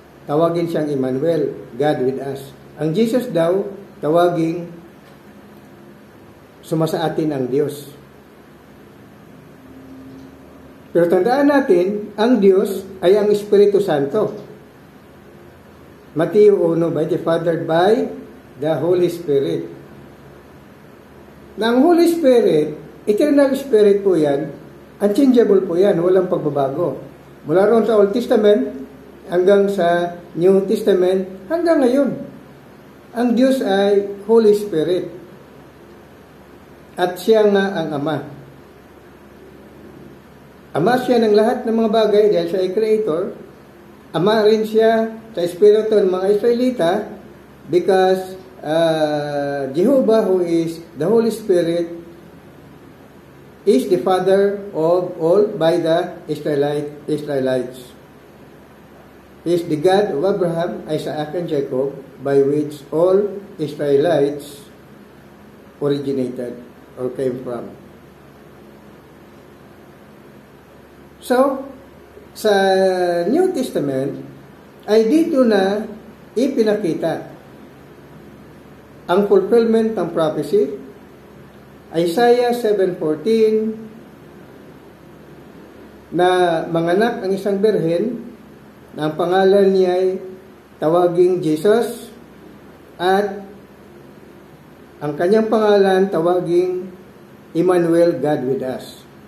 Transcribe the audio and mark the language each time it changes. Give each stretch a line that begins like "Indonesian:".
Filipino: Tawagin siyang Emmanuel,
English: God with us.
Filipino: Ang Jesus daw, tawaging sumasaatin ang Diyos. Pero tandaan natin, ang Diyos ay ang Espiritu Santo.
English: Matthew 1, by the Father, by the Holy Spirit.
Filipino: Na ang Holy Spirit, eternal Spirit po yan, unchangeable po yan, walang pagbabago. Mula roon sa Old Testament, hanggang sa New Testament, hanggang ngayon. Ang Diyos ay Holy Spirit. At siya nga ang Ama. Ama siya ng lahat ng mga bagay dahil siya ay Creator. Ama rin siya sa Espiritu ng mga Israelita
English: because Jehovah, who is the Holy Spirit, is the Father of all by the Israelites. He is the God of Abraham, Isaac, and Jacob, by which all Israelites originated or came from.
Filipino: So, sa New Testament, ay dito na ipinakita ang fulfillment ng prophecy. Isaiah 7:14 na manganak ang isang birhen na ang pangalan niya ay tawaging Jesus at ang kanyang pangalan tawaging Emmanuel,
English: God with us.